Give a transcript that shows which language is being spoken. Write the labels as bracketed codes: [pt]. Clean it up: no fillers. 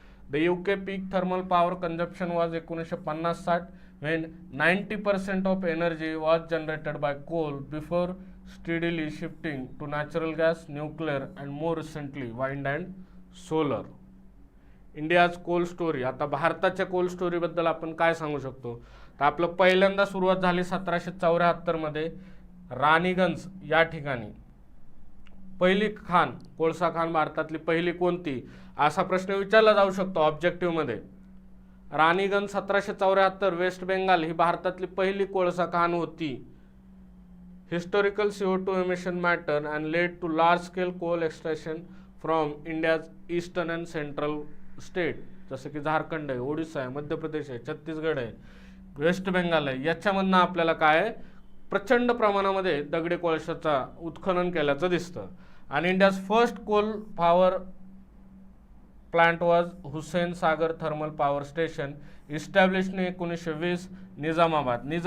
[en] The UK peak thermal power consumption was 1950-60 when 90% of energy was generated by coal before steadily shifting to natural gas, nuclear and more recently wind and solar. India's coal story. [mr] आता भारताच्या Coal स्टोरीबद्दल आपण काय सांगू शकतो, तर आपलं पहिल्यांदा सुरुवात झाली 1774 मध्ये राणीगंज या ठिकाणी. पहिली खाण, कोळसा खाण भारतातली पहिली कोणती, असा प्रश्न विचारला जाऊ शकतो ऑब्जेक्टिव्ह मध्ये. राणीगंज 1774 वेस्ट बेंगाल ही भारतातली पहिली कोळसा खाण होती. [en] historical CO2 emission matter and led to large scale coal extraction from India's eastern and central state, [mr] जसं की झारखंड आहे, ओडिसा आहे, मध्य प्रदेश आहे, छत्तीसगड आहे, वेस्ट बेंगाल आहे. याच्यामधनं आपल्याला काय प्रचंड प्रमाणामध्ये दगडी कोळशाचा उत्खनन केल्याचं दिसतं. आणि [en] India's first coal power plant was Hussain Sagar thermal power station, established in 1920 Nizamabad.